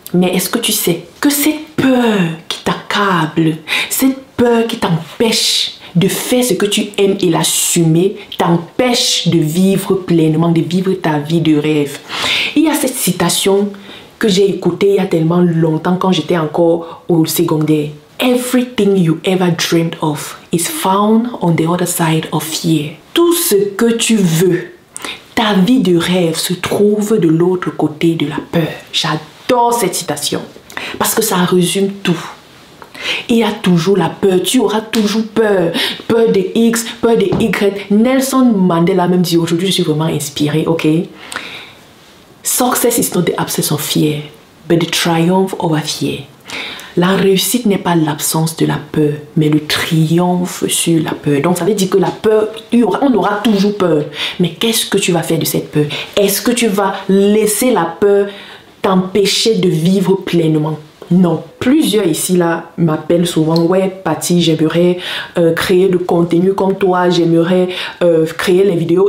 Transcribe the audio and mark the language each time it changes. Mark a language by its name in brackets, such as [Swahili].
[French] Mais est-ce que tu sais que cette peur qui t'accable, cette peur qui t'empêche de faire ce que tu aimes et l'assumer, t'empêche de vivre pleinement, de vivre ta vie de rêve. Il y a cette citation que j'ai écoutée il y a tellement longtemps quand j'étais encore au secondaire. [English] Everything you ever dreamed of is found on the other side of fear. [French] Tout ce que tu veux, ta vie de rêve se trouve de l'autre côté de la peur. J'adore cette citation parce que ça résume tout. Il y a toujours la peur, tu auras toujours peur. Peur de X, peur de Y. Nelson Mandela même dit aujourd'hui, je suis vraiment inspirée, ok? [English] Success is not the absence of fear, but the triumph over fear. [French] La réussite n'est pas l'absence de la peur, mais le triomphe sur la peur. Donc, ça veut dire que la peur, on aura toujours peur. Mais qu'est-ce que tu vas faire de cette peur? Est-ce que tu vas laisser la peur t'empêcher de vivre pleinement? Non. Plusieurs ici, là, m'appellent souvent, ouais, Patty, j'aimerais créer du contenu comme toi, j'aimerais créer les vidéos.